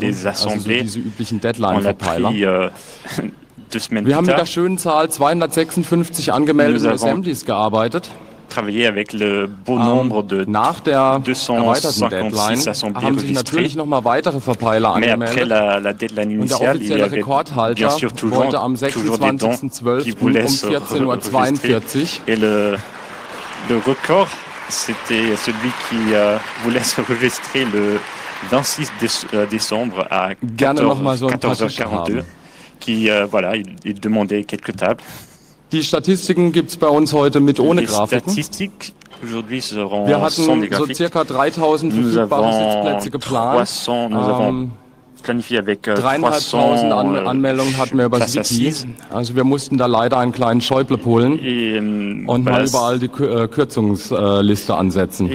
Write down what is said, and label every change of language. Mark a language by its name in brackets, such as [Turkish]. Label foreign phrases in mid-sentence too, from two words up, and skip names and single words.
[German] Also so diese üblichen Deadline-Verteiler. Wir haben mit der schönen Zahl 256 angemeldeten Assemblies gearbeitet. Nach der erweiterten Deadline haben sich natürlich nochmal weitere Verpeiler angemeldet. Und der offizielle Rekordhalter wollte am 26.12. um 14.42 Uhr [French] le record, c'était celui qui voulait se enregistrer le 26 décembre à 14h42. Voilà, il demandait quelques tables. [German] Die Statistiken gibt es bei uns heute mit ohne Grafiken. Wir hatten so circa 3000 verfügbare Sitzplätze geplant. 3.500 Anmeldungen hatten wir über das Wiki. Also wir mussten da leider einen kleinen Schäuble holen und mal überall die Kürzungsliste ansetzen.